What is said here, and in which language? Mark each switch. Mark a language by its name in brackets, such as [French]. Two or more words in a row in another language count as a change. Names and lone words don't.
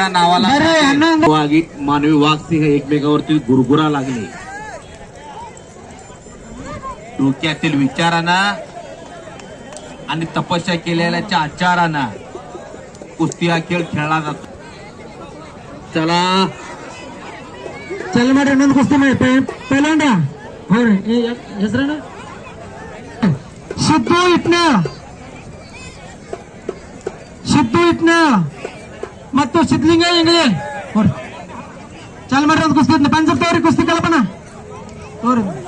[Marathi] नावाला मानवी वाघ सिंह एकमेकावरती गुरगुरा लागले. डोक्यातील विचारांना आणि तपस्या केलेल्याच्या आचारांना कुस्ती हा खेळ खेळला जातो. चला [Kannada] चल ಮಾಡಿ ಇನ್ನೊಂದು ಕುಸ್ತಿ ಮಾಡಿ ಪೈಲ್ವಾನ हो ಹೆಸರೇನು ಸಿದ್ದು ಇಟ್ನ ಮತ್ತು ಸಿದ್ಲಿಂಗ ಇಂಗ್ಲಿ ಚಲ್ ಮಾಡ್ರಿ ಒಂದು ಕುಸ್ತಿ ಪಂಚರ್ ತೋರಿ ಕುಸ್ತಿ ಕಲ್ಪನ ತೋರಿ